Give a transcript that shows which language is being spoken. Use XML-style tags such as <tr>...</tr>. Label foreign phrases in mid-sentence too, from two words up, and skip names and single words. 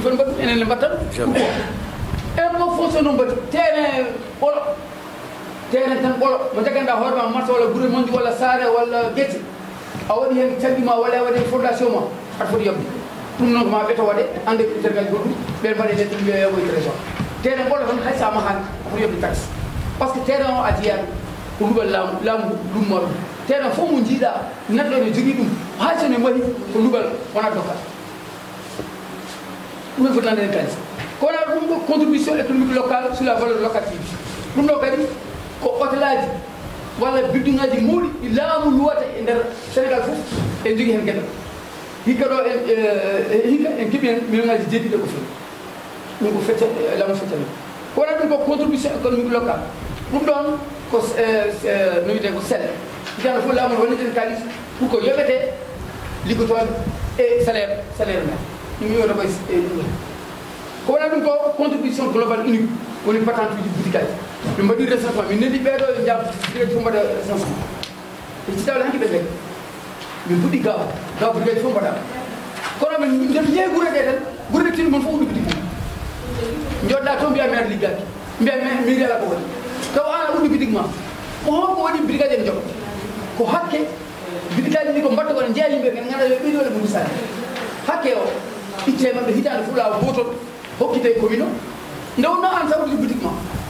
<ff>foti mbaɗ ɗum enen ne mbatta ɗum</ff> <fr>impôt foncier</fr> <ff>noon bâti terrain ɓolo terrain tan ɓolo mo jaganɗa hoorema marché walla guure monji walla saare walla guette a waɗi hen caggi ma walla a waɗi hen fondation ma aɗa foti yobde ɗum noon ko ma ɓeto waɗe ande tergaji goɗɗum ɓen mbaɗe nden ɗum wiya yaɓoye trésor terrain ɓolo tan hay sa mahani a foti yobde taxe</ff> <fr>par ce que</fr> <ff>terrain o a jeeyat ko luɓal laamu lumma ɗum terrain fof mo jiiɗa neɗɗo ene jogui ɗum hay sono mahi ko luɓal wona dokkal ɗumen foti nande hen kalis ko wona ɗum ɗo</ff> <fr>contribution économique locale sur la valeur locative</fr> <ff>ɗum ɗo kadi ko hôtel aji walla building aji mawɗi ɗi laamu luwata e nder Sénégal fof en jogui hen gueɗal hikka ɗo hikka en keeɓi hen million ngaji jeeɗiɗi ko fewi ɗum ko fecce laamu feccani ko wona ɗum ko</ff> <fr>contribution économique locale</fr> <ff>ɗum ɗon ko no wiyete ko sel jana fof laamu walliten kalis pour ko yoɓete liggotoɓe e salaire men ɗum wiwata koye ɗum ko wona ɗum ko</ff> <fr>contribution globale unique</fr> <ff>woni patente uji boutique aji ɓe mbaɗi recensement min noddi ɓeɗo e jam direct fof mbaɗa recensement e citawle hanki ɓe gari min puɗɗi gaw boutique aji fof mbaɗama kono min nden jeeyi gure ɗe tan gure ɗe tini mon fof uɗi boutique mum joɗɗa toon mbiya maire liggaki mbiya mairie ala ko waɗi taw an uɗɗi boutique ma ko honko waɗi boutique aji en joɓa ko hakke boutique aji ɗi ko mbatta ko ne jeeya yimɓe ɓe ganduɗa yo ɓeydi waɗe mo misali hakke o itte maɓɓe hitande fof laawa gotol hokkite commune o nde wonno an sa uɗɗi boutique ma</ff>